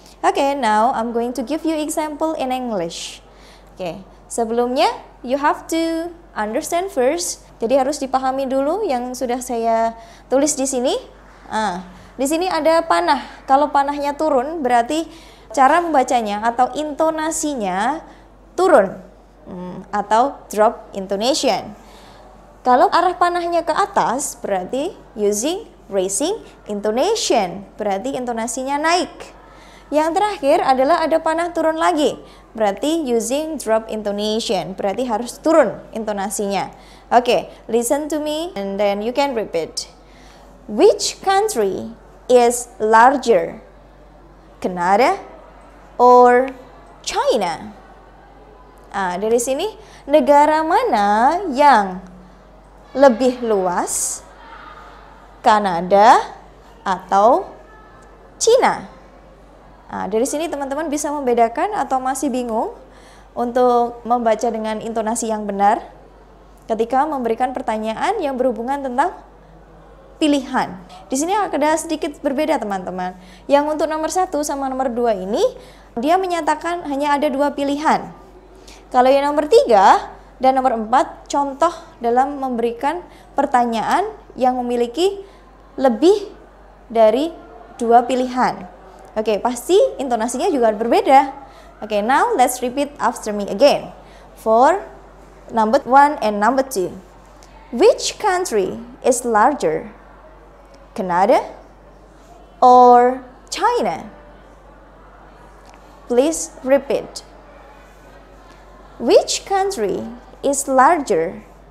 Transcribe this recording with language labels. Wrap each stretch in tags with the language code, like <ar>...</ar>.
<en>Okay, now I'm going to give you example in English. Okay,</en> <id>sebelumnya</id> <en>you have to understand first.</en> <id>Jadi harus dipahami dulu yang sudah saya tulis di sini. Di sini ada panah. Kalau panahnya turun berarti cara membacanya atau intonasinya turun atau drop intonation. Kalau arah panahnya ke atas berarti</id> <en>using raising intonation,</en> <id>berarti intonasinya naik. Yang terakhir adalah ada panah turun lagi, berarti</id> <en>using drop intonation,</en> <id>berarti harus turun intonasinya.</id> <en>Okay, listen to me and then you can repeat. Which country is larger? Canada or China?</en> <id>Dari sini negara mana yang lebih luas? Kanada atau China? Dari sini teman-teman bisa membedakan atau masih bingung untuk membaca dengan intonasi yang benar? ketika memberikan pertanyaan yang berhubungan tentang pilihan. Di sini ada sedikit berbeda teman-teman. Yang untuk nomor 1 sama nomor 2 ini, dia menyatakan hanya ada 2 pilihan. Kalau yang nomor 3 dan nomor 4, contoh dalam memberikan pertanyaan yang memiliki lebih dari 2 pilihan. Oke, pasti intonasinya juga berbeda.</id> <en>Oke, now let's repeat after me again. For number 1 and number 2. Which country is larger? Canada or China? Please repeat. Which country is larger?</en>